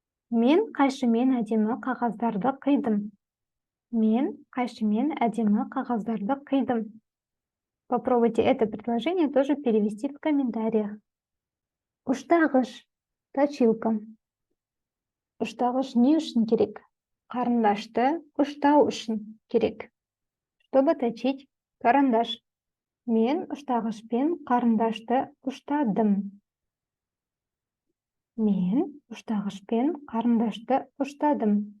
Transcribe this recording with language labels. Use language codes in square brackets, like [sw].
[kk] Мен қайшымен әдемі қағаздарды қидым. Мен қайшымен әдемі қағаздарды қидым. [ru] Попробуйте это предложение тоже перевести в комментариях. [kk] Уштағыш. [ru] Точилка. [kk] Ұштағыш не үшін керек? Қарындашты ұштау үшін керек. [ru] Чтобы точить карандаш. [kk] Мен ұштағышпен қарындашты ұштадым. Мен ұштағышпен қарындашты ұштадым.